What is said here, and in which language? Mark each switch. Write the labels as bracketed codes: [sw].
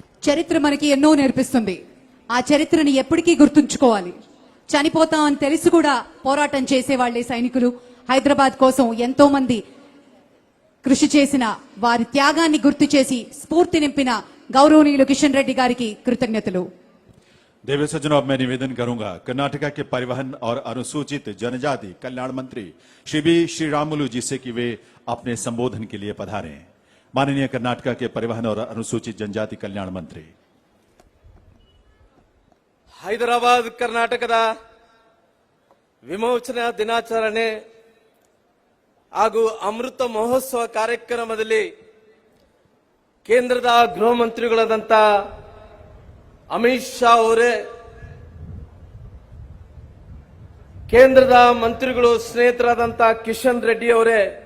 [te] చరిత్ర మనకి ఎన్నో నేర్పిస్తుంది. ఆ చరిత్రని ఎప్పటికీ గుర్తుంచుకోవాలి. చనిపోతాం అని తెలిసి కూడా పోరాటం చేసే వాళ్ళే సైనికులు. హైదరాబాద్ కోసం ఎంతో మంది కృషి చేసిన వారి త్యాగాన్ని గుర్తు చేసి స్ఫూర్తి నింపిన గౌరవనీయులు కిషన్ రెడ్డి గారికి కృతజ్ఞతలు. [hi] देवी सज्जनों, अब मैं निवेदन करूंगा कर्नाटका के परिवहन और अनुसूचित जनजाति कल्याण मंत्री श्री बी श्रीरामुलु जी से कि वे अपने संबोधन के लिए पधारें. माननीय कर्नाटका के परिवहन और अनुसूचित जनजाति कल्याण मंत्री. [kn] ಹೈದರಾಬಾದ್ ಕರ್ನಾಟಕದ ವಿಮೋಚನಾ ದಿನಾಚರಣೆ ಹಾಗೂ ಅಮೃತ ಮಹೋತ್ಸವ ಕಾರ್ಯಕ್ರಮದಲ್ಲಿ ಕೇಂದ್ರದ ಗೃಹ ಮಂತ್ರಿಗಳಾದಂತ ಅಮಿತ್ ಶಾ ಅವರೇ, ಕೇಂದ್ರದ ಮಂತ್ರಿಗಳು ಸ್ನೇಹಿತರಾದಂತ ಕಿಶನ್ ರೆಡ್ಡಿ ಅವರೇ,